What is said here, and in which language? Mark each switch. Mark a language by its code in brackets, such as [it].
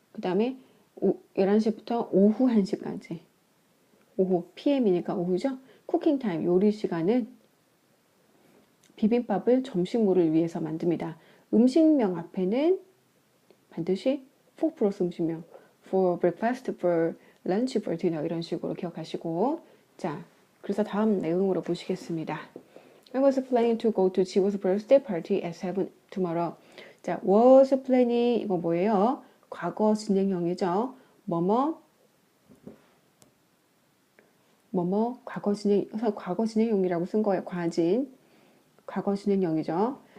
[ko] 그 다음에 11시부터 오후 1시까지. 오후, PM이니까 오후죠? 쿠킹 타임, 요리 시간은 비빔밥을 점심물을 위해서 만듭니다. 음식명 앞에는 반드시 for 플러스 음식명. [en] for breakfast, for lunch, for dinner [ko] 이런 식으로 기억하시고. 자, 그래서 다음 내용으로 보시겠습니다. [en] I was planning to go to 지우's birthday party at 7 tomorrow. [ko] 자, was planning 이거 뭐예요? 과거 진행형이죠. 뭐뭐 과거 진행형이라고 쓴 거예요. 과거 진행형이죠.